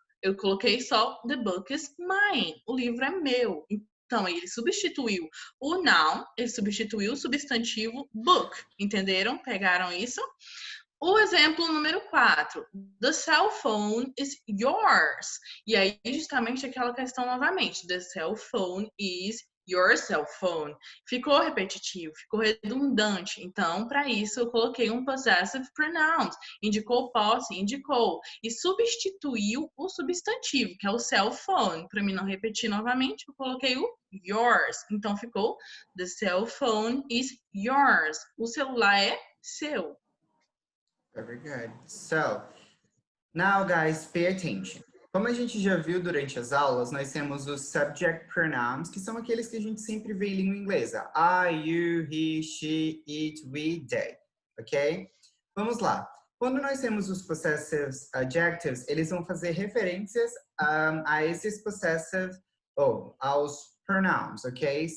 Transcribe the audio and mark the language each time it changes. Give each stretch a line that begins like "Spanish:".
Portuguese: Eu coloquei só
English: the book is mine.
Portuguese: O livro é meu. Então, ele substituiu o noun, ele substituiu o substantivo book. Entenderam? Pegaram isso? O exemplo número 4.
English: The cell phone is yours.
Portuguese: E aí, justamente aquela questão novamente.
English: The cell phone is your cell phone.
Portuguese: Ficou repetitivo, ficou redundante. Então, para isso, eu coloquei um possessive pronoun. Indicou posse, indicou. E substituiu o substantivo, que é o cell phone. Para mim não repetir novamente, eu coloquei o yours. Então, ficou
English: the cell phone is yours.
Portuguese: O celular é seu.
English: Very good. So, now guys, pay attention.
Portuguese: Como a gente já viu durante as aulas, nós temos os subject pronouns, que são aqueles que a gente sempre vê em língua inglesa.
English: I, you, he, she, it, we, they. Ok?
Portuguese: Vamos lá. Quando nós temos os possessive adjectives, eles vão fazer referências a esses possessive, aos pronouns, ok?